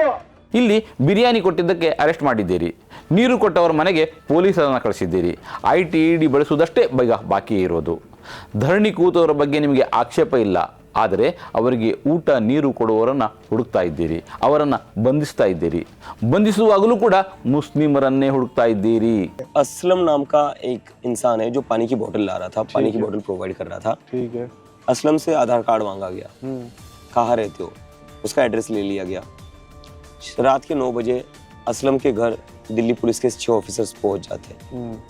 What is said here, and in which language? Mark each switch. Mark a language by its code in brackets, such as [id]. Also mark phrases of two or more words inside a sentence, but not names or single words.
[kn] ಇಲ್ಲಿ ಬಿರಿಯಾನಿ ಕೊಟ್ಟಿದ್ದಕ್ಕೆ ಅರೆಸ್ಟ್ ಮಾಡಿದ್ದೀರಿ, ನೀರು ಕೊಟ್ಟವರ ಮನೆಗೆ ಪೊಲೀಸರನ್ನು ಕಳಿಸಿದ್ದೀರಿ. IT/ED ಬಳಸುವುದಷ್ಟೇ ಬಾಕಿ ಇರೋದು. ಧರಣಿ ಕೂತವರ ಬಗ್ಗೆ ನಿಮಗೆ ಆಕ್ಷೇಪ ಇಲ್ಲ, ಆದರೆ ಅವರಿಗೆ ಊಟ ನೀರು ಕೊಡುವವರನ್ನು ಹುಡುಕ್ತಾ ಇದ್ದೀರಿ, ಅವರನ್ನು ಬಂಧಿಸ್ತಾ ಇದ್ದೀರಿ. ಬಂಧಿಸುವಾಗಲೂ ಕೂಡ ಮುಸ್ಲಿಮರನ್ನೇ ಹುಡುಕ್ತಾ ಇದ್ದೀರಿ. [hi] असलम नाम का एक इंसान है जो पानी की बोतल ला रहा था, पानी की बोतल प्रोवाइड कर रहा था. ठीक है. असलम से आधार कार्ड मांगा गया, कहाँ रहते हो, उसका एड्रेस ले लिया गया. रात के 9 बजे असलम के घर दिल्ली पुलिस के 6 ऑफिसर्स पहुंच जाते हैं.